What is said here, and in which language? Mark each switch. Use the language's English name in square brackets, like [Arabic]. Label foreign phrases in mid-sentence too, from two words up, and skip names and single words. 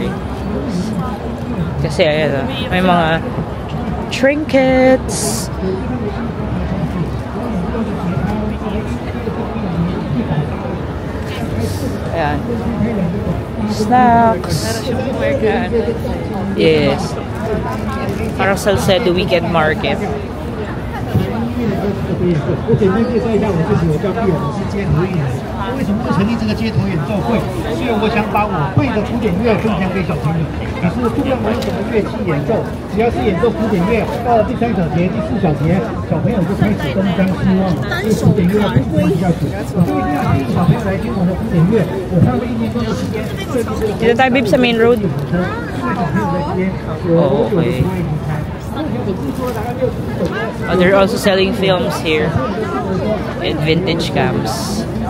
[Filipino] Kasi, ayan, may mga trinkets. Ayan. Snacks. Yes. Parang Salcedo weekend market. [Chinese] 我简单介绍一下我自己，我叫毕尔，我是街头艺人。为什么会成立这个街头演奏会？因为我想把我会的古典乐分享给小朋友。可是不管我用什么乐器演奏，只要是演奏古典乐，到了第3小节、第4小节，小朋友就开始东张西望，对古典乐不比较久。我就一定要吸引小朋友来听我的古典乐。我花了1年多的时间设计这个。 [Filipino] Dito tayo, babe, sa main road. Oh, okay. [English] Oh, they're also selling films here and vintage cams.